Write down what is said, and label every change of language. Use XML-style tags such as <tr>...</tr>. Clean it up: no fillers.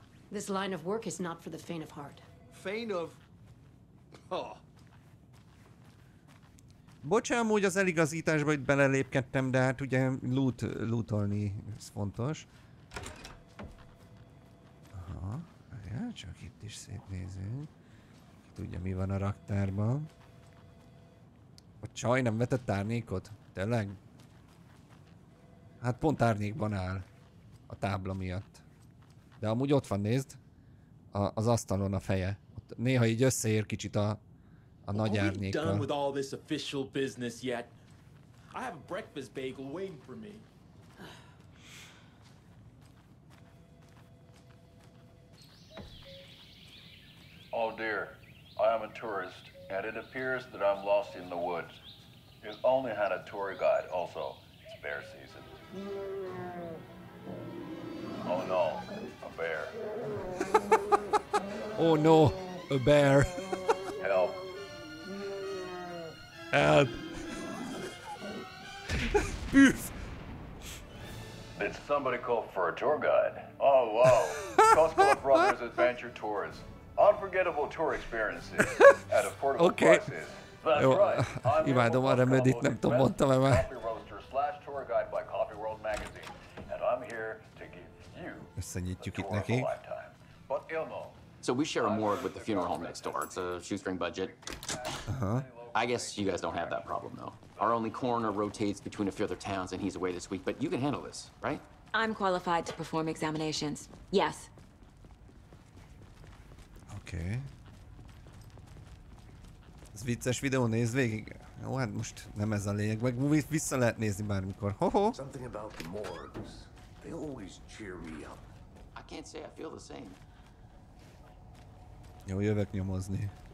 <en>This line of work is not for the faint of heart. Faint of... Oh.</en> <hu>Bocsánat, amúgy az eligazításba itt belelépkedtem, de hát ugye lootolni, ez fontos. Aha, ja, csak itt is szétnézünk. Tudja, mi van a raktárban. A csaj nem vetett árnyékot? Tényleg? Hát pont árnyékban áll. A tábla miatt. De amúgy ott van, nézd. Az asztalon a feje. Ott néha így összeér kicsit a nagy árnyékkal.</hu> <en>Done with all this official business yet? I have a breakfast bagel waiting for me. Oh dear, I am a tourist, and it appears that I'm lost in the woods. You only had a tour guide, also. It's bear season. Oh no, a bear. Oh no, a bear. Help. Help. Poof. Did somebody call for a tour guide? Oh wow, Coscola Brothers Adventure Tours. Unforgettable tour experiences at affordable prices. That's right. I'm</en> <hu>imádom a remedit, nem tudom, mondtam-e már.</hu> <en>Coffee roaster / tour guide by Coffee World magazine, and I'm here to give you</en> <hu>összenyitjuk itt nekik.</hu> <en>But you'll know. So we share a morgue with the funeral home next door. It's a shoestring budget. I guess you guys don't have that problem, though. Our only coroner rotates between a few other towns, and he's away this week, but you can handle this, right? I'm qualified to perform examinations. Yes.</en> <hu>Oké. Ez vicces videó, nézd végig. Jó, hát most nem ez a lényeg, meg vissza lehet nézni bármikor. Ho-ho!</hu> <en>Something about the morgues. They always cheer me up. I can't say I feel the same.</en> <hu>Jó, jövök nyomozni.</hu>